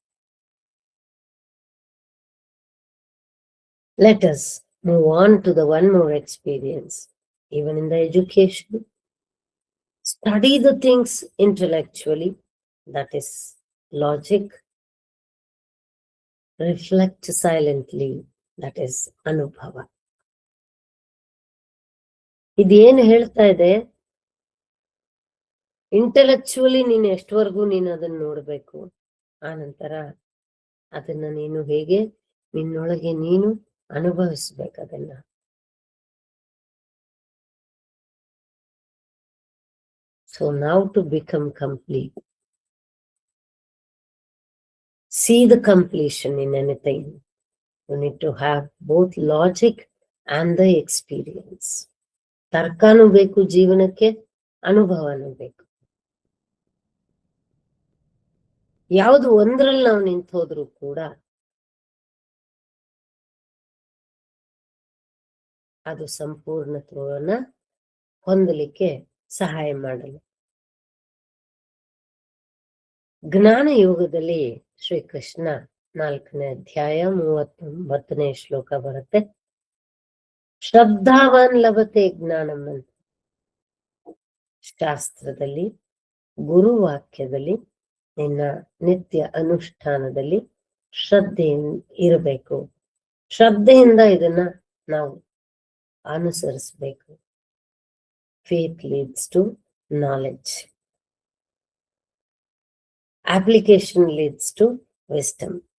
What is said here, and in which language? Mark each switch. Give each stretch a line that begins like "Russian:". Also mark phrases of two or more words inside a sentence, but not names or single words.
English: Let us move on to the one more experience. Even in the education, study the things intellectually, that is logic. Reflect silently, that is anubhava.
Kannada: ಇದೇನು ಹೇಳ್ತಾ ಇದೆ, ಇಂಟೆಲೆಕ್ಚುಯಲಿ ನೀನು ಎಷ್ಟವರೆಗೂ ನೀನು ಅದನ್ನ ನೋಡ್ಬೇಕು, ಆ ನಂತರ ಅದನ್ನ ನೀನು ಹೇಗೆ ನಿನ್ನೊಳಗೆ ನೀನು ಅನುಭವಿಸ್ಬೇಕು ಅದನ್ನ.
English: So now to become complete, see the completion in anything. You need to have both logic and the experience.
Kannada: ತರ್ಕನೂ ಬೇಕು ಜೀವನಕ್ಕೆ, ಅನುಭವನೂ ಬೇಕು. ಯಾವುದು ಒಂದ್ರಲ್ಲಿ ನಾವು ನಿಂತು ಹೋದ್ರು ಕೂಡ ಅದು ಸಂಪೂರ್ಣತ್ವವನ್ನ ಹೊಂದಲಿಕ್ಕೆ ಸಹಾಯ ಮಾಡಲು. ಜ್ಞಾನ ಯೋಗದಲ್ಲಿ ಶ್ರೀಕೃಷ್ಣ 4ನೇ ಅಧ್ಯಾಯ 39ನೇ ಶ್ಲೋಕ ಬರುತ್ತೆ.
Sanskrit: ಶ್ರದ್ಧಾವಾನ್ ಲಭತೆ ಜ್ಞಾನಂ
Kannada: ಅಂತ. ಶಾಸ್ತ್ರದಲ್ಲಿ, ಗುರುವಾಕ್ಯದಲ್ಲಿ, ನಿನ್ನ ನಿತ್ಯ ಅನುಷ್ಠಾನದಲ್ಲಿ ಶ್ರದ್ಧೆ ಇರಬೇಕು. ಶ್ರದ್ಧೆಯಿಂದ ಇದನ್ನ ನಾವು ಅನುಸರಿಸಬೇಕು.
English: Faith leads to knowledge, application leads to wisdom.